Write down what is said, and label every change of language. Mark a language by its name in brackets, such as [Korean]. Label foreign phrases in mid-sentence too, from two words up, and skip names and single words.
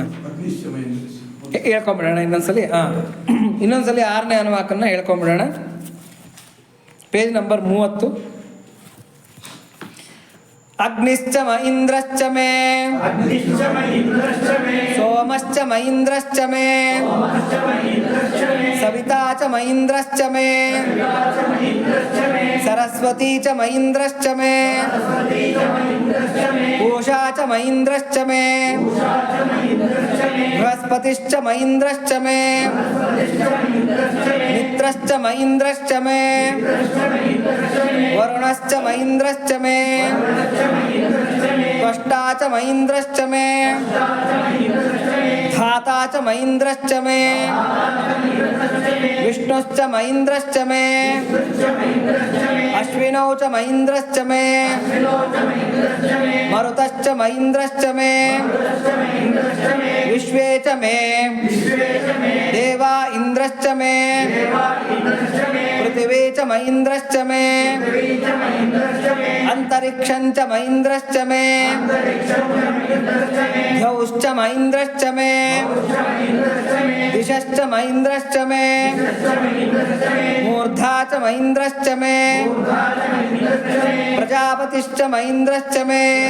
[Kannada] ಹೇಳ್ಕೊಂಬಿಡೋಣ ಇನ್ನೊಂದ್ಸಲಿ. ಇನ್ನೊಂದ್ಸಲಿ 6ನೇ ಅನುವಾಕನ್ನು ಹೇಳ್ಕೊಂಬಿಡೋಣ. [English] page number [Sanskrit] 30. ಅಗ್ನಿಶ್ಚ ಮೈಂದ್ರಶ್ಚ ಮೇ ಸೋಮಶ್ಚ ಮೈಂದ್ರಶ್ಚ ಮೇ ಸವಿತಾ ಚ ಮೈಂದ್ರಶ್ಚ ಮೇ ಸರಸ್ವತಿ ಚ ಮೈಂದ್ರಶ್ಚ ಮೇ ಪೂಷಾ ಚ ಮೈಂದ್ರಶ್ಚ ಮೇ ಬೃಹಸ್ಪತಿಶ್ಚ ಮೈಂದ್ರಶ್ಚ ಮೇ ಮಿತ್ರಶ್ಚ ಮೈಂದ್ರಶ್ಚ ಮೇ ವರುಣಶ್ಚ ಮೈಂದ್ರಶ್ಚ ಮೇ ತ್ವಷ್ಟಾ ಚ ಮೈಂದ್ರಶ್ಚ ಮೇ ಧಾತಾ ಚ ಮೈಂದ್ರಶ್ಚ ಮೇ ವಿಷ್ಣುಶ್ಚ ಮೈಂದ್ರಶ್ಚ ಮೇ ಅಶ್ವಿನೌ ಚ ಮೈಂದ್ರಶ್ಚ ಮೇ ಮರುತಶ್ಚ ಮೈಂದ್ರಶ್ಚ ಮೇ ವಿಶ್ವೇ ಚ ಮೇ ದೇವಾ ಇಂದ್ರಶ್ಚ ಮೇ ಪೃಥಿವೀ ಚ ಮೈಂದ್ರಶ್ಚ ಮೇ ಅಂತರಿಕ್ಷಂಚ ಮೈಂದ್ರಶ್ಚ ಮೇ ದ್ಯೌಶ್ಚ ಮೈಂದ್ರಶ್ಚ ಮೇ ದಿಶಶ್ಚ ಮೈಂದ್ರಶ್ಚ ಮೇ ಮೂರ್ಧಾ ಚ ಮೈಂದ್ರಶ್ಚ ಮೇ ಪ್ರಜಾಪತಿಶ್ಚ ಮೈಂದ್ರಶ್ಚ ಮೇ.